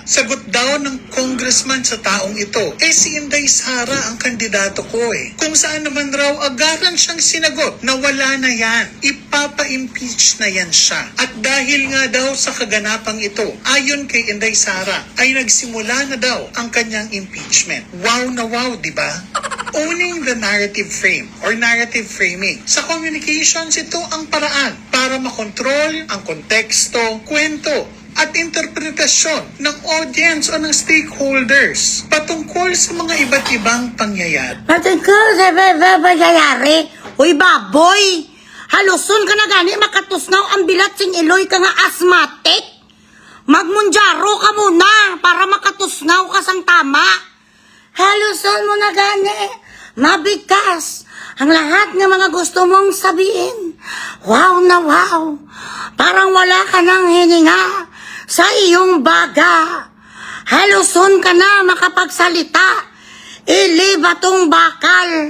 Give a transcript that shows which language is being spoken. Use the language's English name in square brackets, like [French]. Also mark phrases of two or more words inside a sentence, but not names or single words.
[Filipino] Sagot daw ng congressman sa taong ito, si Inday Sara ang kandidato ko Kung saan naman raw agaran siyang sinagot na wala na yan, ipapa-impeach na yan siya. At dahil nga daw sa kaganapang ito, ayon kay Inday Sara, ay nagsimula na daw ang kanyang impeachment. Wow na wow, di ba? [English] Owning the narrative frame or narrative framing. [Filipino] Sa communications, ito ang paraan para makontrol ang konteksto, kwento, at interpretasyon ng audience o ng stakeholders patungkol sa mga iba't ibang pangyayari. Patungkol sa pangyayari? Uy, baboy! [Hiligaynon] Haluson ka na gani, makatusnaw ang bilat sing Iloy ka nga asthmatic. Magmunjaro ka muna para makatusnaw ka sang tama. Haluson mo na gani, [Filipino] mabigkas ang lahat ng mga gusto mong sabihin. Wow na wow, parang wala ka nang hininga sa iyong baga. Haluson ka na makapagsalita. Ili batong bakal.